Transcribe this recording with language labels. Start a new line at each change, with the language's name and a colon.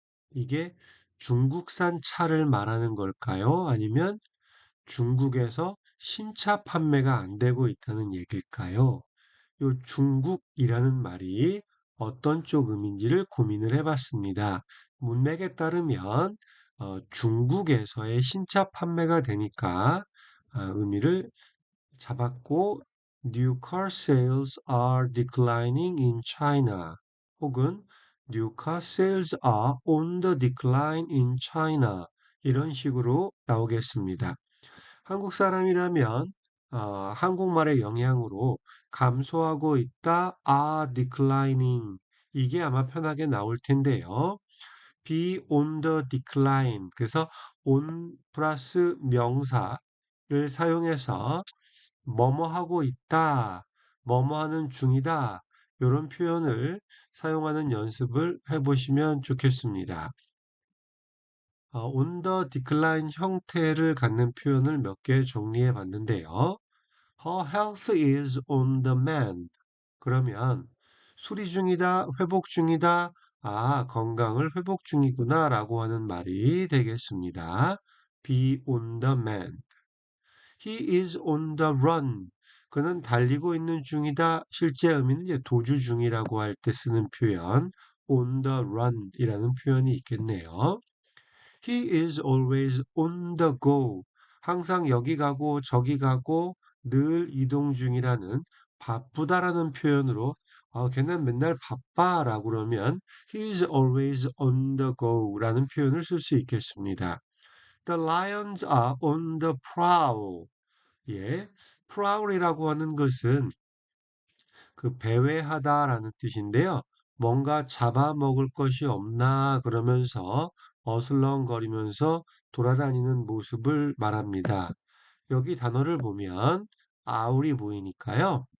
Korean: 이게 중국산 차를 말하는 걸까요? 아니면 중국에서 신차 판매가 안 되고 있다는 얘기일까요? 요 중국이라는 말이 어떤 쪽 의미인지를 고민을 해봤습니다. 문맥에 따르면 중국에서의 신차 판매가 되니까 의미를 잡았고
English: New car sales are declining in China 혹은 New car sales are on the decline in China
Korean: 이런 식으로 나오겠습니다. 한국 사람이라면 한국말의 영향으로 감소하고 있다, are declining 이게 아마 편하게 나올 텐데요. be on the decline 그래서 on 플러스 명사를 사용해서 뭐뭐 하고 있다, 뭐뭐 하는 중이다 이런 표현을 사용하는 연습을 해보시면 좋겠습니다. on the decline 형태를 갖는 표현을 몇 개 정리해 봤는데요.
English: Her health is on the mend.
Korean: 그러면 수리 중이다, 회복 중이다, 건강을 회복 중이구나 라고 하는 말이 되겠습니다.
English: be on the mend. He is on the run.
Korean: 그는 달리고 있는 중이다. 실제 의미는 이제 도주 중이라고 할 때 쓰는 표현, on the run 이라는 표현이 있겠네요.
English: He is always on the go.
Korean: 항상 여기 가고 저기 가고 늘 이동 중이라는 바쁘다라는 표현으로 걔는 맨날 바빠라고 그러면
English: He's always on the go
Korean: 라는 표현을 쓸 수 있겠습니다.
English: The lions are on the prowl.
Korean: 예, prowl이라고 하는 것은 그 배회하다라는 뜻인데요. 뭔가 잡아먹을 것이 없나 그러면서 어슬렁거리면서 돌아다니는 모습을 말합니다. 여기 단어를 보면 아울이 보이니까요.